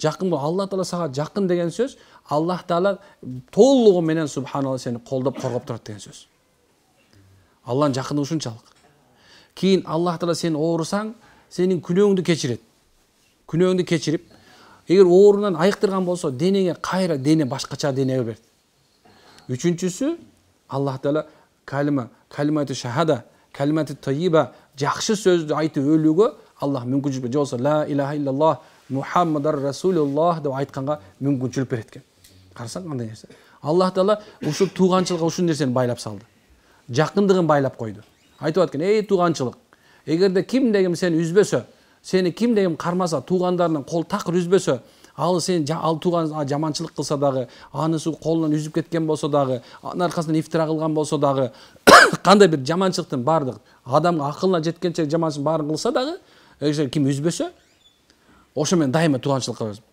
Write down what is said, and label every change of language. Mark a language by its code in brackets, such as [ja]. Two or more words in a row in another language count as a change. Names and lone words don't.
[ky] Жакын бол, Алла Таала сага жакын деген сөз, Аллах Таала толугу менен субханалла сени колдоп коргоп турат деген сөз. Алланын жакындыгы ушунчалык. Кийин Аллах Таала сени оорусаң, сенин күнөөңдү кечирет. Күнөөңдү кечирип, эгер оорунан айыктырган болсо, денеге кайра башкача денеге берет. Үчүнчүсү, [ar] الله تعالى كلمة الشهادة، كلمة طيبة, [ky] жакшы сөздү айтып өлүүгө Аллах мүмкүнчүлүк берет. Жолсо [ar] لا إله إلا الله محمد رسول الله [ky] деп айтканга мүмкүнчүлүк берет экен. Карасаң кандай нерсе. Аллах Таала ушул тууганчылыкка ушул нерсени байлап салды. Жакындыгын байлап койду. Айтып аткан: "Эй тууганчылык, эгерде кимдегим сени үзбөсө, сени кимдегим кармаса, туугандарынан кол такыр үзбөсө, ал тууган жаманчылык кылса дагы, анысы колунан үзүп кеткен болсо дагы, анын аркасынан ифтира кылган болсо дагы, кандай бир жаманчылыктын бардык адамга акылына жеткенче жаманчылык баарын кылса дагы, эгер ким үзбөсө, ошо менен дайыма тууганчылыкка барасың."